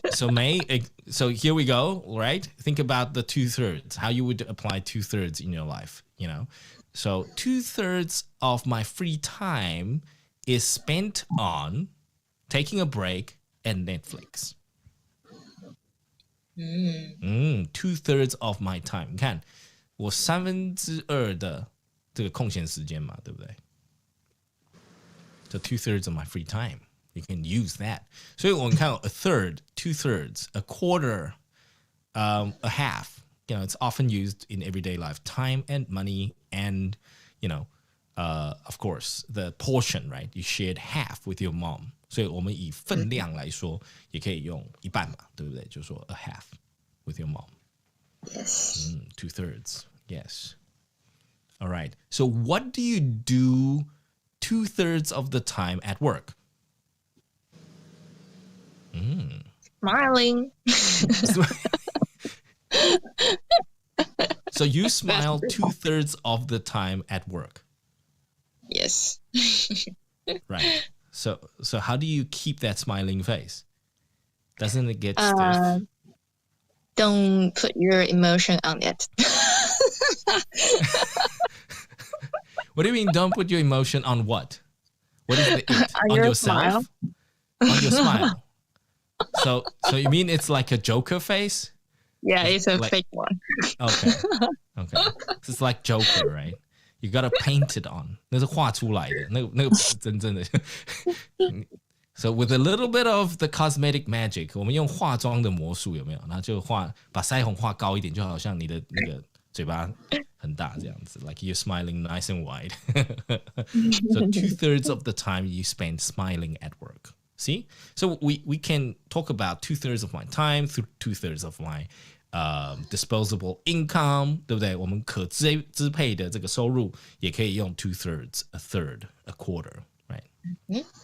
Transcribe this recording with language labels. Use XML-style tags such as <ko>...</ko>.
<en>So here we go, right? Think about the 2/3, how you would apply 2/3 in your life, So 2/3 of my free time is spent on taking a break and Netflix. 2/3 of my time，</en> <zh>你看我2/3的这个空闲时间嘛，对不对？</zh> <en>So 2/3 of my free time, you can use that.</en> <zh>所以我们看</zh> <en>a third, 2/3, a quarter, a half. It's often used in everyday life. Time and money, and of course, the portion, right? You shared half with your mom.</en> <zh>所以我们以分量来说，也可以用一半嘛，对不对？就说</zh> <en>a half with your mom. Yes. 2/3. Yes. All right. So what do you do 2/3 of the time at work? Smiling. So you smile 2/3 of the time at work. Yes. Right. So how do you keep that smiling face? Doesn't it get stiff? Don't put your emotion on it. What do you mean don't put your emotion on what? What is the it? On On your yourself? smile. On your smile. So you mean it's like a Joker face? Yeah, it's a Like- fake one. Okay. So it's like Joker, right? You gotta paint it on.</en> <zh>那是画出来的，那个不是真正的。</zh> <en>So with a little bit of the cosmetic magic，</en> <zh>我们用化妆的魔术有没有？然后就把腮红画高一点，就好像你的那个嘴巴很大这样子 ，</zh> <en>like you're smiling nice and wide. So 2/3 of the time you spend smiling at work. See, so we can talk about 2/3 of my time through 2/3 of my disposable income，</en> <zh>对不对？我们可支配的这个收入也可以用</zh> <en>2/3, a third, a quarter, right?</en>